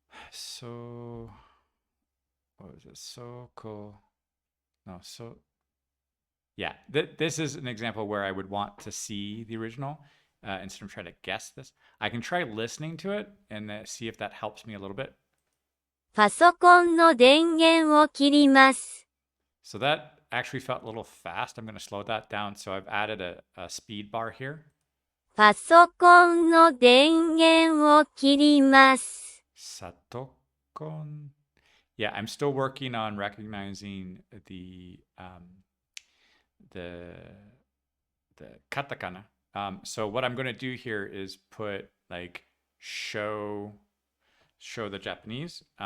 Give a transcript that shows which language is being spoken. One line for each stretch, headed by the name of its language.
English: So what was it? So cool. No, so yeah. This is an example where I would want to see the original instead of trying to guess this. I can try listening to it and see if that helps me a little bit.
Japanese: パソコンの電源を切ります。
English: So that actually felt a little fast. I'm going to slow that down. So I've added a speed bar here.
Japanese: パソコンの電源を切ります。 Satokon.
English: Yeah, I'm still working on recognizing the the katakana. So what I'm going to do here is put like show the Japanese.